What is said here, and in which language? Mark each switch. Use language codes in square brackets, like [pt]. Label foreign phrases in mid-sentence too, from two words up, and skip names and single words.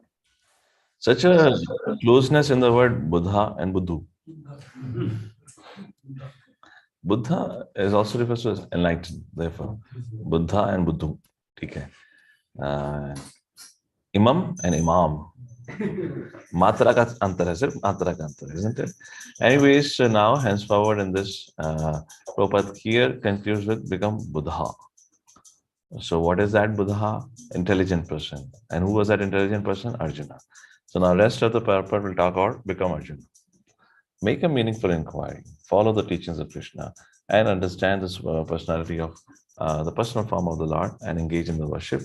[en] Such a closeness in the word Buddha and Buddhu. Buddha is also refers to as enlightened, therefore. Buddha and Buddhu. Okay. Imam and Imam. [hi] मात्रा का अंतर है, सिर्फ़ मात्रा का अंतर, [en] isn't it? Anyways, so now henceforward in this Prabhupada here concludes with become Buddha. So what is that Buddha? Intelligent person. And who was that intelligent person? Arjuna. So now rest of the purport will talk about become Arjuna. Make a meaningful inquiry, follow the teachings of Krishna, and understand this personality of the personal form of the Lord and engage in the worship.